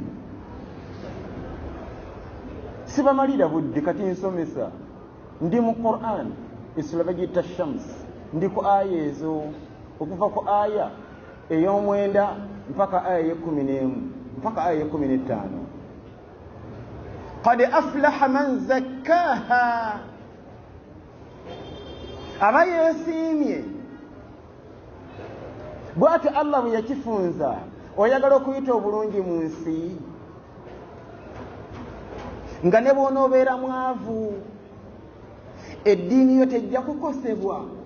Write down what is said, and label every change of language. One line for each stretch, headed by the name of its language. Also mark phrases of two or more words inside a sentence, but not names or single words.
Ganda: sibamalira budde kati nsomesa ndi mu Quran isula bagita Shams ndi ku aya ezo okuva ku aya ey'omwenda mpaka aya ye-11 mpaka aya ye-15
Arabic: قد أفلح من زكاها
Ganda: aba yeesiimye bw'ati allah bwe yakifunza oyagala okuyita obulungi mu nsi nga ne bw'onoobeera mwavu eddiini yo tejja kukosebwa